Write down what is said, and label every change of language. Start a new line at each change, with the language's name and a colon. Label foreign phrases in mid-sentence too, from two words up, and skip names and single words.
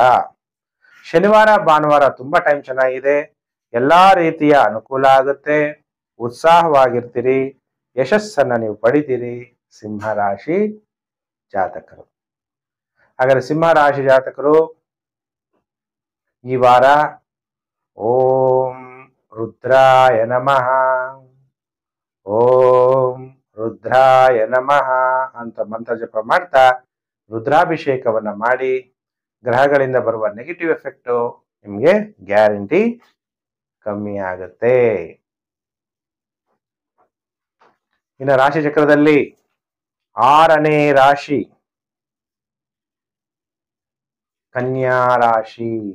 Kannada: ಶನಿವಾರ, ಭಾನುವಾರ ತುಂಬಾ ಟೈಮ್ ಚೆನ್ನಾಗಿದೆ. ಎಲ್ಲಾ ರೀತಿಯ ಅನುಕೂಲ ಆಗುತ್ತೆ. ಉತ್ಸಾಹವಾಗಿರ್ತೀರಿ, ಯಶಸ್ಸನ್ನ ನೀವು ಪಡಿತೀರಿ ಸಿಂಹ ರಾಶಿ ಜಾತಕರು. ಹಾಗಾದ್ರೆ ಸಿಂಹ ರಾಶಿ ಜಾತಕರು ಈ ವಾರ
Sanskrit: ಓಂ ರುದ್ರಾಯ ನಮಃ, ಓಂ ರುದ್ರಾಯ ನಮಃ
Kannada: ಅಂತ ಮಂತ್ರ ಜಪ ಮಾಡ್ತಾ ರುದ್ರಾಭಿಷೇಕವನ್ನ ಮಾಡಿ, ಗ್ರಹಗಳಿಂದ ಬರುವ
English: negative effect
Kannada: ನಿಮ್ಗೆ ಗ್ಯಾರಂಟಿ ಕಮ್ಮಿ ಆಗುತ್ತೆ. ಇನ್ನು ರಾಶಿ ಚಕ್ರದಲ್ಲಿ 6ನೇ ರಾಶಿ ಕನ್ಯಾ ರಾಶಿ.